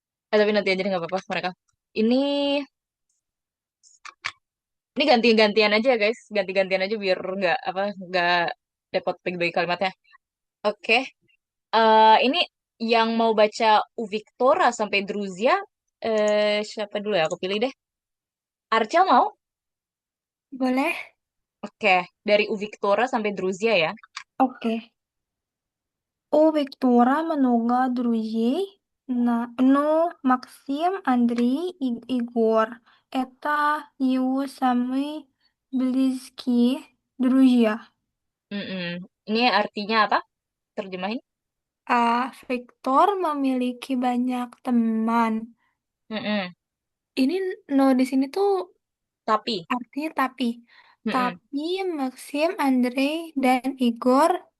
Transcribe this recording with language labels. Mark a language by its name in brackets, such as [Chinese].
[Indonesian] Tapi nanti aja deh nggak apa-apa mereka. Ini ini ganti-gantian aja ya guys, ganti-gantian aja biar nggak repot bagi-bagi kalimatnya. Oke, ini yang mau baca U Victora sampai Druzia, siapa dulu ya? Aku pilih deh. Arcel mau? Boleh? Oke, dari U Victora sampai Druzia ya. Oke. [Russian] У Виктора много друзей, но Максим, Андрей и Егор — это его самые близкие друзья. [Indonesian] Mm-mm. Ini artinya apa? Terjemahin. Victor memiliki banyak teman. Mm-mm. Ini no di sini tuh Tapi, artinya tapi. mm-mm. Tapi Maxim, Andre, dan Igor,